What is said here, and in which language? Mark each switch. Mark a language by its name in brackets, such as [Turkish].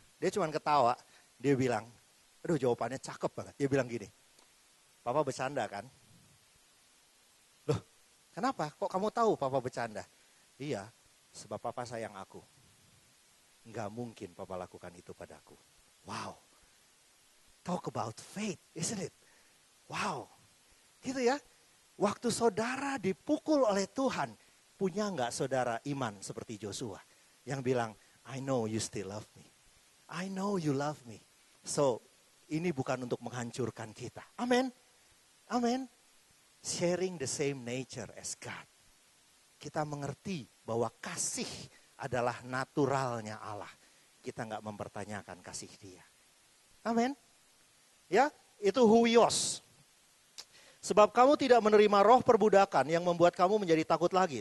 [Indonesian] Dia cuma ketawa, dia bilang, aduh jawabannya cakep banget. Dia bilang gini, Papa bercanda kan? Loh, kenapa? Kok kamu tahu Papa bercanda? Iya, sebab Papa sayang aku. Nggak mungkin Papa lakukan itu padaku. [English] Wow, talk about faith, isn't it? [Indonesian] Wow, gitu ya. Waktu saudara dipukul oleh Tuhan, punya nggak saudara iman seperti Joshua? Yang bilang, [English] I know you still love me. I know you love me. [Indonesian] So, ini bukan untuk menghancurkan kita. Amin. Amin. [English] Sharing the same nature as God. [Indonesian] Kita mengerti bahwa kasih adalah naturalnya Allah. Kita nggak mempertanyakan kasih dia. Amin. Ya, itu huios. Sebab kamu tidak menerima roh perbudakan yang membuat kamu menjadi takut lagi.